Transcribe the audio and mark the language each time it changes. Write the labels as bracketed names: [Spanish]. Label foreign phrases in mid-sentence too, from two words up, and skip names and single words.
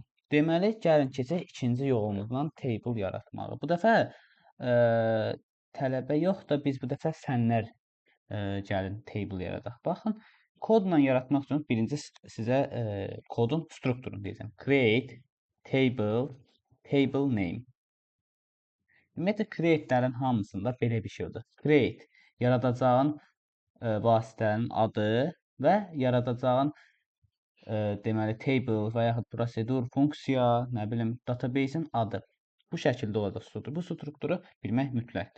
[Azerbaijani] Deməli, gəlin keçək ikinci yolumuzdan table yaratmağı. Bu dəfə tələbə yox da biz bu dəfə fənlər gəlin table yaradaq. Baxın, kodla yaratmaq üçün birinci sizə kodun strukturunu deyəcəm. [English] Create table name. [Azerbaijani] Ümumiyyətlə create-lərin hamısında belə bir şey olacaq. Create yaradacağın vasitənin adı və yaradacağın deməli table və yaxud prosedur, funksiya, nə bilim, database-in adı. Bu şəkildə olacaq struktur. Bu strukturu bilmək mütləqdir.